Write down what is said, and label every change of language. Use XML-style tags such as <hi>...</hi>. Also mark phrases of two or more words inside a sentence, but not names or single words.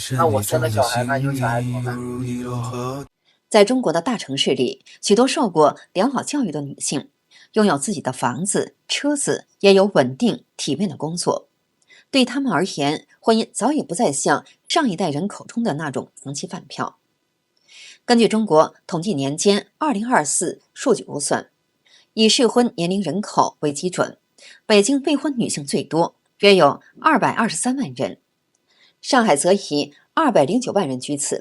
<zh>那我生了小孩，那有小孩怎么辦？在中國的大城市裡，許多受過良好教育的女性，擁有自己的房子、車子，也有穩定體面的工作。對他們而言，婚姻早已不再像上一代人口中的那種房期飯票。根據中國統計年間2024數據估算，以適婚年齡人口為基準，北京未婚女性最多，約有223萬人，上海則以209萬人居次。</zh>